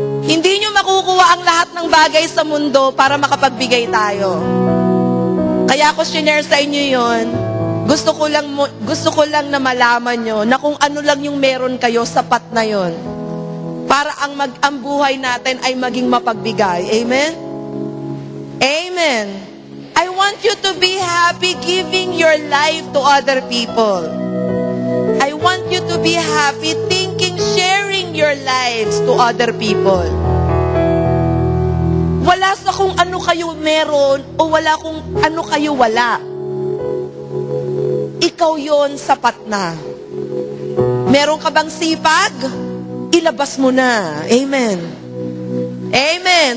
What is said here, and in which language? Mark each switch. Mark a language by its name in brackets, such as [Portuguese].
[Filipino] Hindi nyo makukuha ang lahat ng bagay sa mundo para makapagbigay tayo. Kaya ako shinare sa inyo yon. Gusto ko lang na malaman nyo na kung ano lang yung meron kayo, sapat na yon. Para ang buhay natin ay maging mapagbigay. Amen? Amen. [English] I want you to be happy giving your life to other people. I want you to be happy sharing your lives to other people. [Filipino] Wala sa kung ano kayo meron o wala kung ano kayo wala. Ikaw yon, sapat na. Meron ka bang sipag? Ilabas mo na. Amen. Amen.